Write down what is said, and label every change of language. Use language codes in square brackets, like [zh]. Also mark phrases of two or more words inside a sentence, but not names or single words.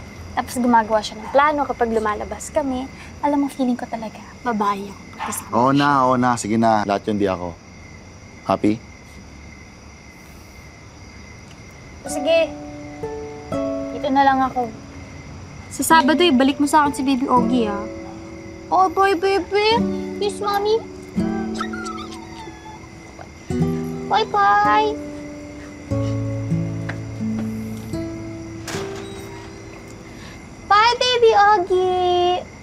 [tl] Tapos gumagawa siya ng plano kapag lumalabas kami. Alam mo, feeling ko talaga, babae ako. Oo na. Sige na. Lahat yun di ako. Happy? Sige, dito na lang ako. Sa Sabado, balik mo sa akin si Baby Ogie, ha? [en] Oh, boy, baby. Kiss, mommy. Bye-bye. Bye, Baby Ogie.